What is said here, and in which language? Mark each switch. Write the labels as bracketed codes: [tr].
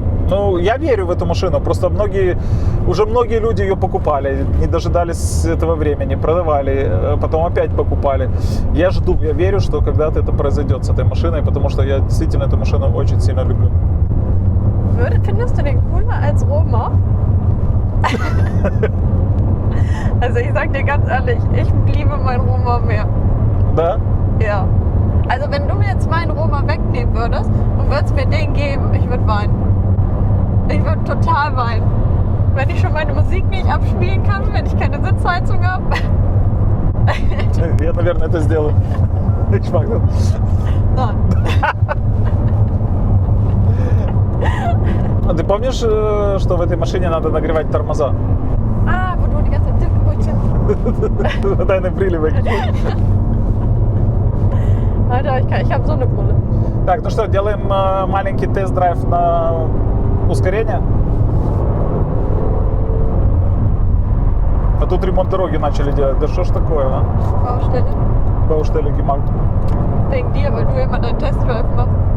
[ru] Ну, я верю в эту машину, просто уже многие люди ее покупали, не дожидались этого времени, продавали, потом опять покупали. Я жду, я верю, что когда-то это произойдет с этой машиной, потому что я действительно эту машину очень сильно люблю. [de] Findest du den cooler als Roma? Also ich sag dir ganz ehrlich, ich liebe meinen Roma mehr. [ru] Да? [de] Ja. Also wenn du mir jetzt meinen Roma wegnehmen würdest und würdest mir den geben, ich würde weinen. Ich würde total weinen. Wenn ich schon meine Musik nicht abspielen kann, wenn ich keine Sitzheizung habe. [ru] Я, наверное, это сделаю. [de] Ich mag das. Nein. [ru] А ты помнишь, что в этой машине надо нагревать тормоза? [de] Ah, wo du die ganze Zeit Brötchen. Deine Brille weg. Alter, ich habe so eine Brille. [ru] Так, ну что, делаем маленький тест-драйв на ускорение. А тут ремонт дороги начали делать. Да что ж такое, а? [de] Baustelle. Baustelle gemacht. Wegen dir, weil du immer deinen Testdrive machst.